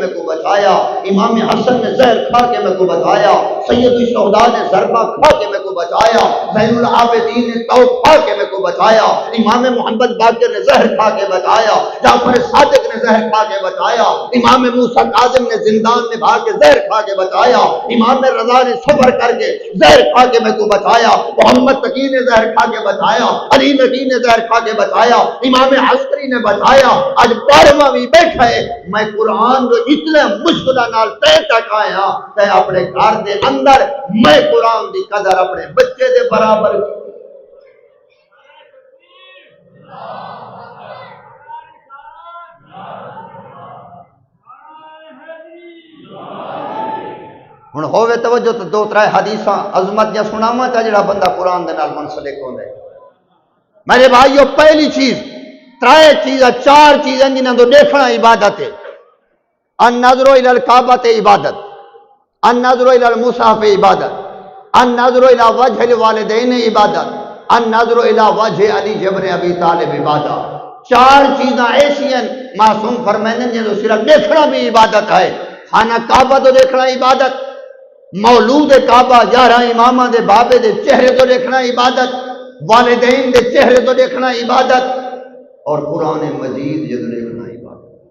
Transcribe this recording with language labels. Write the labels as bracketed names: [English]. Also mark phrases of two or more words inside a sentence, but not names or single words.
[Urdu] میں کو بچایا، امام حسن نے زہر کھا کے میں کو بچایا، سید الشہداء نے ضربہ کھا کے میں کو بچایا، زین العابدین نے توق کھا کے میں کو بچایا، امام محمد باقر نے زہر کھا کے بچایا، جعفر صادق نے زہر کھا کے بچایا، امام موسیٰ کاظم نے زندان میں بھاگ کے زہر کھا کے بچایا، امام رضا نے صبر کر کے زہر کھا کے میں کو بچایا، محمد تقی نے زہر کھا کے بچایا، علی نبی نے زہر کھا کے بچایا، امام عسکری نے بچایا۔ [Punjabi] آج 12واں بھی بیٹھا ہے، میں قرآن جو اتنے مشکلہ نال تے تک آیا تے اپنے گھر دے اندر میں قرآن دی قدر اپنے بچے دے برابر کی۔ ہن ہوے توجہ تو 2-3 حدیثاں عظمت یا سناواں تا جڑا بندہ قرآن دے نال منسلک ہوندا ہے۔ میرے بھائیو پہلی چیز 3 چیزاں 4 چیزاں جنہاں تو دیکھنا عبادت ہے۔ [Arabic] النظر الی الکعبۃ عبادت، النظر الی المصحف عبادت، النظر الی وجہ الوالدین عبادت، النظر الی وجہ علی ابن ابی طالب عبادت۔ [Punjabi] 4 چیزاں ایسی ہیں معصوم فرمائندے ہیں جو صرف دیکھنا بھی عبادت ہے۔ خانہ کعبہ تو دیکھنا عبادت، مولود کعبہ 11 امامہ دے بابے دے چہرے تو دیکھنا عبادت، والدین دے چہرے تو دیکھنا عبادت، اور قرآن مجید یہ تو دیکھنا عبادت۔